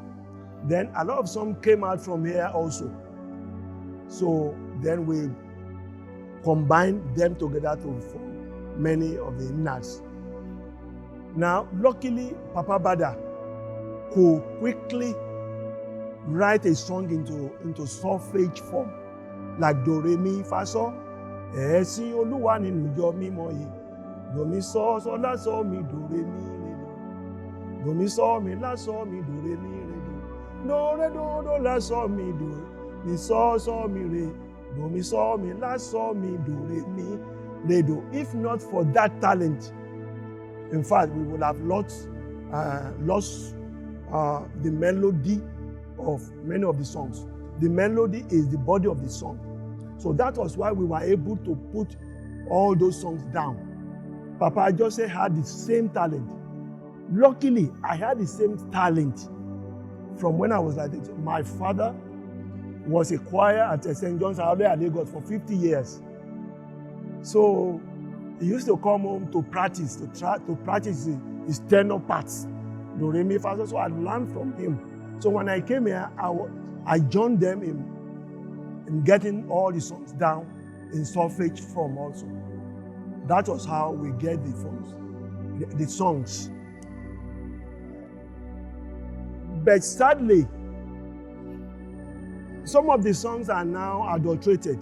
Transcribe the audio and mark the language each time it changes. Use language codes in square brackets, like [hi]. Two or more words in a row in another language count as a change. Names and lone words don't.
[en] Then a lot of songs came out from here also. So then we combined them together to form many of the hymnals. Now, luckily, Papa Bada could quickly write a song into solfege form, like do, re, mi, fa, so. [yo] Ẹ̀sìn Olúwa nínú ìjọ mímọ́ yìí. Do, mi, so, so, la, so, mi, do, re, mi, re, do. Do, mi, so, mi, la, so, mi, do, re, mi, re, do. Do, re, do, la, so, mi, do. Mi, so, mi, re. Do, mi, so, mi, la, so, mi, do, re, mi, re, do. [en] If not for that talent, in fact, we would have lost the melody of many of the songs. The melody is the body of the song. So that was why we were able to put all those songs down. Papa Jose had the same talent. Luckily, I had the same talent from when I was like this. My father was a choir at St. John's at Lagos for 50 years. So he used to come home to practice, to practice his tenor parts. Do, re, mi, fa, so. So I learned from him. So when I came here, I joined them in getting all the songs down in solfege form also. That was how we get the songs. But sadly, some of the songs are now adulterated.